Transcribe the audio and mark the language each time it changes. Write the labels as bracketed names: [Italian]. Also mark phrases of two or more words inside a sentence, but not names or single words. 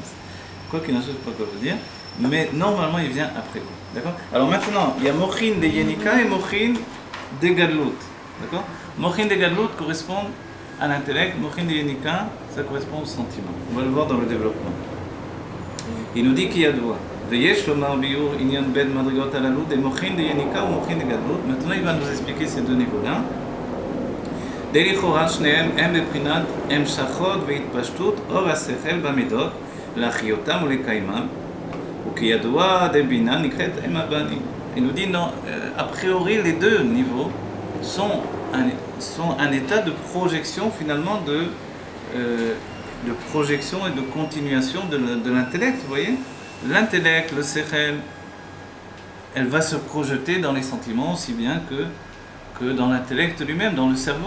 [French] Quoi qu'il en soit, je ne sais pas quoi vous dire, mais normalement, il vient après. D'accord ? Alors maintenant, il y a [Hebrew] מוחין דיניקה [French] et [Hebrew] מוחין דגדלות. [French] D'accord ? [Hebrew] מוחין דגדלות [French] correspond à l'intellect, [Hebrew] מוחין דיניקה, [French] ça correspond au sentiment. On va le voir dans le développement. Il nous dit qu'il y a deux voies. [Hebrew] ויש לומר ביאור ענין ב מדריגות הללו דמוחין דיניקה [French] ou [Hebrew] מוחין דגדלות. [French] Maintenant, il va nous expliquer ces deux niveaux-là. [Hebrew] דלכאורה שניהם הם בבחינת המשכות והתפשטות אור השכל במידות להחיותם ולקיימם וכידוע דבינה נקראת אם הבנים. [French] Il nous dit non, a priori les deux niveaux sont un état de projection finalement de projection et de continuation de l'intellect, vous voyez. L'intellect, le sechel, elle va se projeter dans les sentiments aussi bien que dans l'intellect lui-même, dans le cerveau.